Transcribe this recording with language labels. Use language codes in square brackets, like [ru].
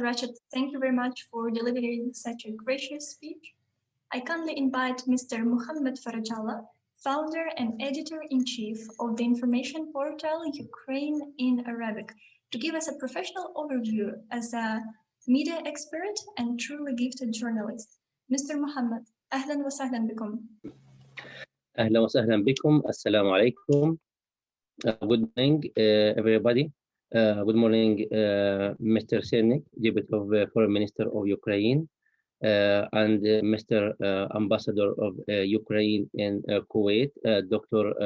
[en] Rashid, thank you very much for delivering such a gracious speech. I kindly invite Mr. Muhammad Farajallah, founder and editor-in-chief of the information portal Ukraine in Arabic, to give us a professional overview as a media expert and truly gifted journalist. Mr. [ar] Muhammad, أهلا وسهلا بكم. أهلا وسهلا بكم. السلام عليكم. [en] Good morning, everybody. Good morning, Mr. Senik, Deputy of Foreign Minister of Ukraine, and Mr. Ambassador of Ukraine in Kuwait, Dr.